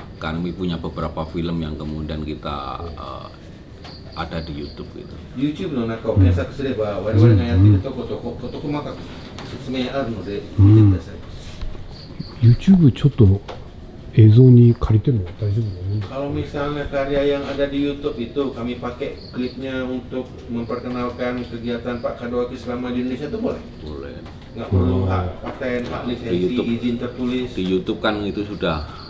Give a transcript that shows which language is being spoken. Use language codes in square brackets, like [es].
[id] Kami punya beberapa film yang kemudian kita ada di YouTube gitu. [ja] YouTube の中を検索すれば我々がやっているとこと細かく説明あるので見てください。 YouTube ちょっと映像に借りても大丈夫なもんですか？ [id] Kalau misalnya karya yang ada di YouTube itu kami pakai klipnya untuk memperkenalkan kegiatan Pak Kadowaki selama di Indonesia itu boleh? Boleh. Nggak perlu hak paten, hak lisensi, YouTube. izin tertulis. Di YouTube kan itu sudah.